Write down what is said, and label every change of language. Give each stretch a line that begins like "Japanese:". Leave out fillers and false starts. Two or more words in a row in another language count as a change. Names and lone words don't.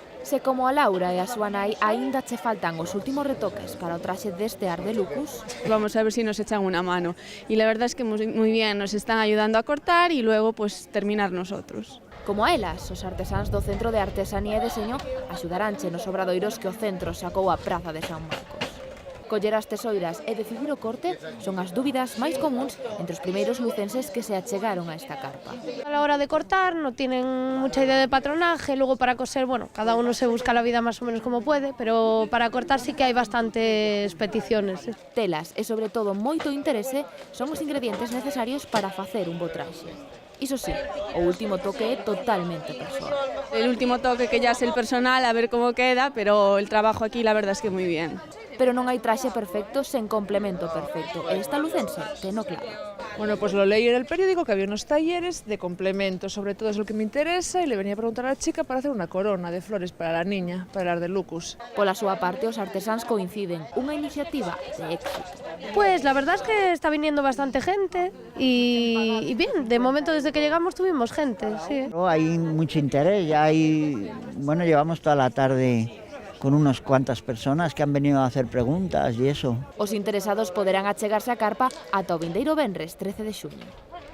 Galician: Se como a Laura e a súa nai aínda che faltan os últimos retoques para o traxe deste Ar de Lucus,
Spanish: Vamos a ver si nos echan una mano. Y la verdad es que muy bien, nos están ayudando a cortar y luego pues terminar nosotros.
Galician: como a elas, os artesáns do Centro de Artesanía e Deseño axudaranche nos obradoiros que o centro sacou a Praza de San Marcos. Coller as tesoiras e decidir o corte son as dúbidas máis comuns entre os primeiros lucenses que se achegaron a esta carpa.
Spanish: A la hora de cortar no tienen mucha idea de patronaje, luego para coser, bueno, cada uno se busca la vida más o menos como puede, pero para cortar sí que hai bastantes peticiones.
Galician: Telas e, sobre todo, moito interese son os ingredientes necesarios para facer un bo traxe. Iso sí, o último toque é totalmente persoal.
Spanish: El último toque que ya es el personal, a ver cómo queda, pero el trabajo aquí la verdad es que muy bien.
Galician: Pero non hai traxe perfecto sen complemento perfecto, e esta lucense teno claro.
Spanish: Bueno, pues lo leí en el periódico que había unos talleres de complementos, sobre todo es lo que me interesa, y le venía a preguntar a la chica para hacer una corona de flores para la niña, para el Ar de Lucus.
Galician: Pola súa parte, os artesáns coinciden, unha iniciativa de éxito.
Spanish: Pues la verdad es que está viniendo bastante gente y bien, de momento desde que llegamos tuvimos gente, sí. Hay mucho interés, bueno, llevamos toda la tarde con unas cuantas personas que han venido a hacer preguntas y eso.
Galician: Os interesados poderán achegarse á carpa ata o vindeiro venres 13 de xuño.